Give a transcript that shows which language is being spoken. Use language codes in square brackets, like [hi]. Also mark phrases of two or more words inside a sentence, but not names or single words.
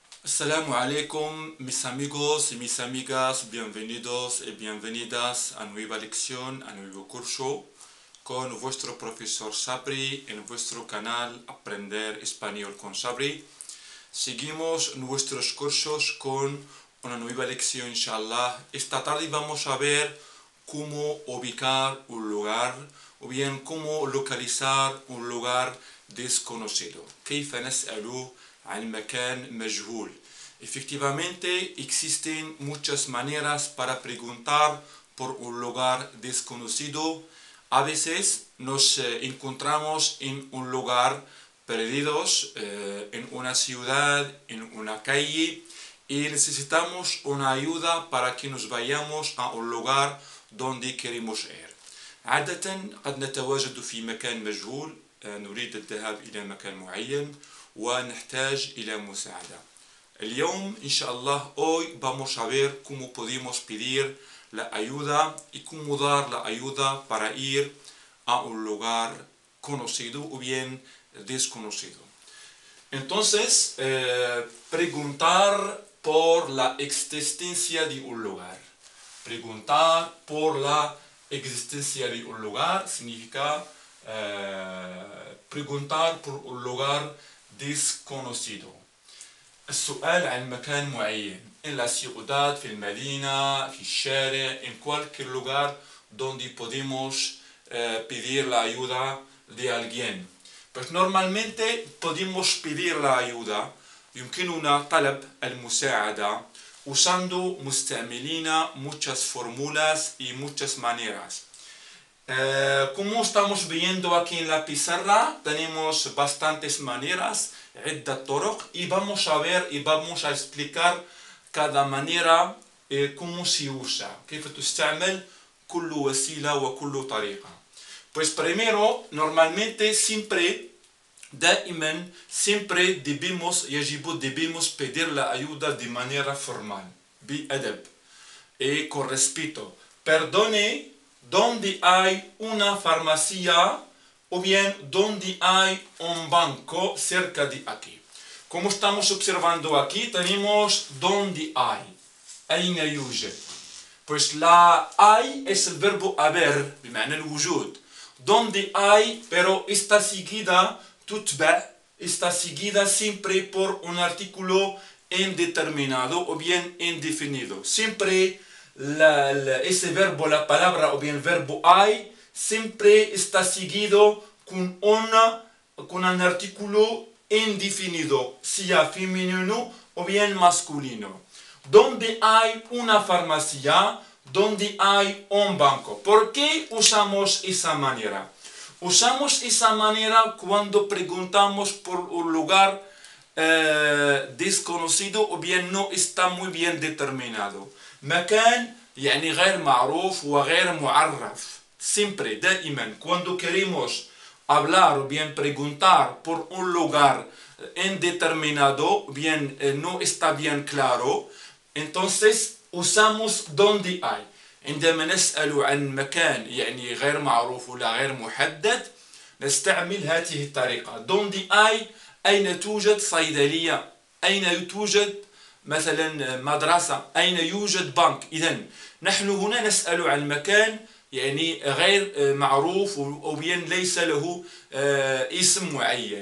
[ar] السلام عليكم, [es] mis amigos y mis amigas, bienvenidos y bienvenidas a nueva lección, a nuevo curso con vuestro profesor Sabri en vuestro canal Aprender Español con Sabri. Seguimos nuestros cursos con una nueva lección, inshallah. Esta tarde vamos a ver cómo ubicar un lugar o bien cómo localizar un lugar desconocido. [ar] كيف نسأل عن مكان مجهول. [es] Efectivamente, existen muchas maneras para preguntar por un lugar desconocido. A veces nos encontramos en un lugar perdidos, en una ciudad, en una calle, y necesitamos una ayuda para que nos vayamos a un lugar donde queremos ir. [ar] عادة قد نتواجد في مكان مجهول، نريد الذهاب إلى مكان معين ونحتاج إلى مساعدة. اليوم إن شاء الله [es] hoy vamos a ver cómo podemos pedir la ayuda y cómo dar la ayuda para ir a un lugar conocido o bien desconocido. Entonces, preguntar por la existencia de un lugar. Preguntar por la existencia de un lugar significa preguntar por un lugar desconocido. [ar] السؤال عن مكان معين [es] en la ciudad, [ar] في المدينة, في الشارع, [es] en cualquier lugar donde podemos pedir la ayuda de alguien. Pues normalmente podemos pedir la ayuda [ar] يمكننا طلب المساعدة [es] usando مستعملين muchas fórmulas y muchas maneras. Como estamos viendo aquí en la pizarra, tenemos bastantes maneras, [ar] عدة طرق, [es] y vamos a ver y vamos a explicar cada manera cómo se usa, [ar] كيف تستعمل كل وسيلة وكل طريقة. [es] Pues primero, normalmente siempre debemos pedir la ayuda de manera formal, بأدب, y con respeto. Perdone, donde hay una farmacia o bien donde hay un banco cerca de aquí. Como estamos observando aquí, tenemos donde hay, [ar] أين يوجد. [es] Pues la hay es el verbo haber, [ar] بمعنى الوجود. [es] Donde hay, pero está seguida, تتبع, está seguida siempre por un artículo indeterminado o bien indefinido. Siempre ese verbo, la palabra o bien el verbo hay, siempre está seguido con un artículo indefinido, sea femenino o bien masculino. Donde hay una farmacia, donde hay un banco. ¿Por qué usamos esa manera? Usamos esa manera cuando preguntamos por un lugar desconocido o bien no está muy bien determinado. [ar] مكان يعني غير معروف وغير معرف. [es] Siempre, دائما, cuando queremos hablar o bien preguntar por un lugar indeterminado, bien no está bien claro, entonces usamos donde hay. [ar] عندما نسأل عن مكان يعني غير معروف ولا غير محدد نستعمل هذه الطريقة. [es] donde hay, [ar] أين توجد صيدلية، أين توجد مثلا مدرسة، أين يوجد بنك. إذن نحن هنا نسأل عن مكان يعني غير معروف [es] o bien [ar] ليس له اسم معين.